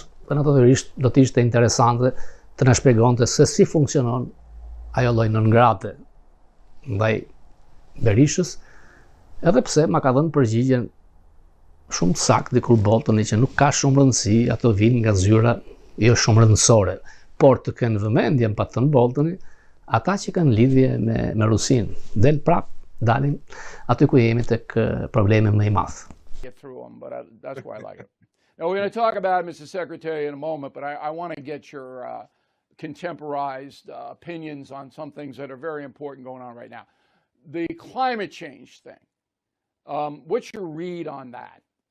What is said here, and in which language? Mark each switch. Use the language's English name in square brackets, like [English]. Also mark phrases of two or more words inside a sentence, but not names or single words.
[Albanian] Dhe natyrisht do të ishte interesante të na shpjegonte se si funksionon ajo lloj nëngrate ndaj Berishës, edhe pse ma ka dhënë përgjigjen shumë të saktë dikur Boltoni që nuk ka shumë rëndësi, ato vinë nga zyra jo shumë rëndësore, por të kenë vëmendjen, pa thënë Boltoni, ata që kanë lidhje me Rusinë. Del prap, dalim aty ku jemi tek problemi më i madh. [English] Get through them, but that's why I like it. Now, we're going to talk about it, Mr. Secretary, in a moment, but I want to get your contemporized opinions on some things that are very important going on right now. The climate change thing, what's your read on that?